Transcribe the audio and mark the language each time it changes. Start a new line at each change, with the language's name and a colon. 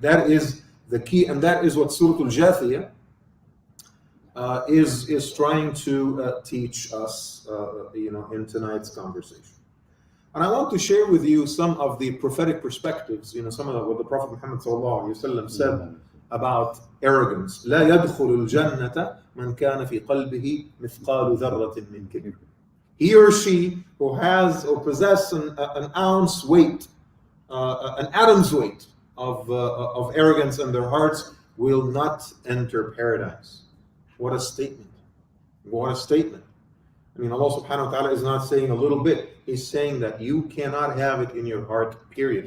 English: That is the key, and that is what Surah al-Jathiyah is trying to teach us, in tonight's conversation. And I want to share with you some of the prophetic perspectives, some of what the Prophet Muhammad ﷺ said about arrogance.
Arabic: لا يدخل الجنة من كان في قلبه مثقال ذرة من كبر.
English: He or she who has or possesses an ounce weight, an atom's weight of arrogance in their hearts will not enter paradise. What a statement. What a statement. I mean, Allah subhanahu wa ta'ala is not saying a little bit. He's saying that you cannot have it in your heart, period.